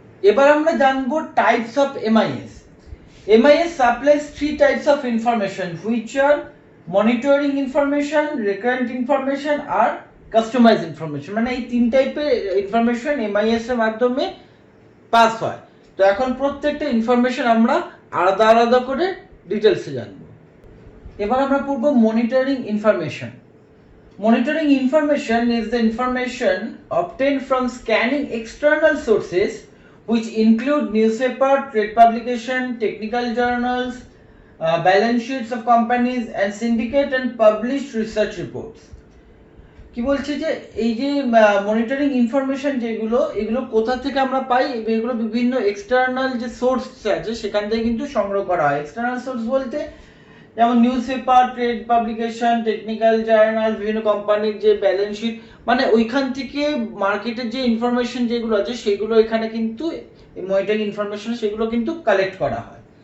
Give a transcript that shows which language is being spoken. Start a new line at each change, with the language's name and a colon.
Bangla: এবার আমরা জানবো
English: Types of MIS. MIS supplies 3 types of information which are monitoring information, recurrent information আর customize information.
Bangla: মানে এই 3 টাইপের ইনফরমেশন এমআইএস এর মাধ্যমে পাস হয়। তো এখন প্রত্যেকটা ইনফরমেশন আমরা আলাদা আলাদা করে ডিটেলসে জানবো। এবার আমরা পড়বো monitoring information.
English: Monitoring information is the information obtained from scanning external sources which include newspaper, trade publication, technical journals, balance sheets of companies and syndicate and published research reports.
Bangla: কি বলছে যে এই যে মনিটরিং ইনফরমেশন যেগুলো এগুলো কোথা থেকে আমরা পাই, এগুলো বিভিন্ন এক্সটার্নাল যে সোর্স আছে সেখান থেকে কিন্তু সংগ্রহ করা হয়। এক্সটার্নাল সোর্স বলতে যেমন news paper, trade publication, technical journal, বিভিন্ন কোম্পানির যে ব্যালেন্স শিট, মানে ওইখান থেকে মার্কেটের যে ইনফরমেশন যেগুলো আছে সেগুলো এখানে কিন্তু মনিটরিং ইনফরমেশন সেগুলো কিন্তু কালেক্ট করা হয়।